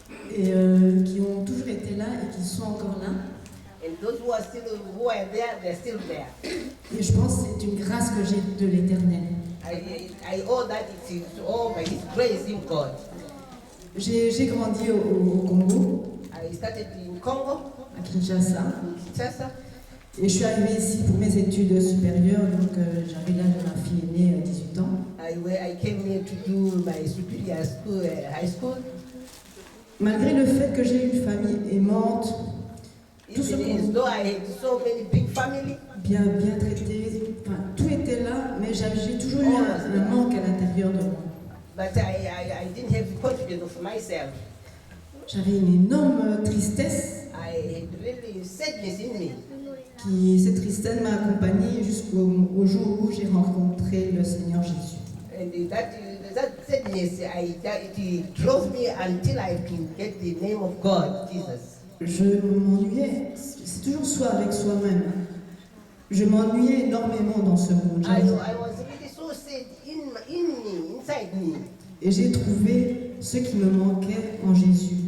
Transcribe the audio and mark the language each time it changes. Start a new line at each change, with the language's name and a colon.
French: Et qui ont toujours été là et qui sont encore là.
English: And those who are there, they're still there.
French: Et je pense que c'est une grâce que j'ai de l'Éternel.
English: I owe that it is all by His grace in God.
French: J'ai grandi au Congo,
English: I started in Congo,
French: à Kinshasa.
English: Kinshasa.
French: Et je suis arrivée ici pour mes études supérieures, donc j'avais l'âge de ma fille aînée, 18 ans.
English: I came here to do my superior school, high school.
French: Malgré le fait que j'ai une famille aimante,
English: Even though I had so many big family,
French: bien traitée, enfin, tout était là, mais j'ai toujours eu un manque à l'intérieur de moi.
English: but I didn't have confidence of myself.
French: J'avais une énorme tristesse,
English: I had really sadness in me.
French: cette tristesse m'a accompagnée jusqu'au jour où j'ai rencontré le Seigneur Jésus.
English: And that sadness, it drove me until I could get the name of God, Jesus.
French: Je m'ennuyais, c'est toujours soi avec soi-même. Je m'ennuyais énormément dans ce monde.
English: I was really so sad inside me.
French: Et j'ai trouvé ce qui me manquait en Jésus.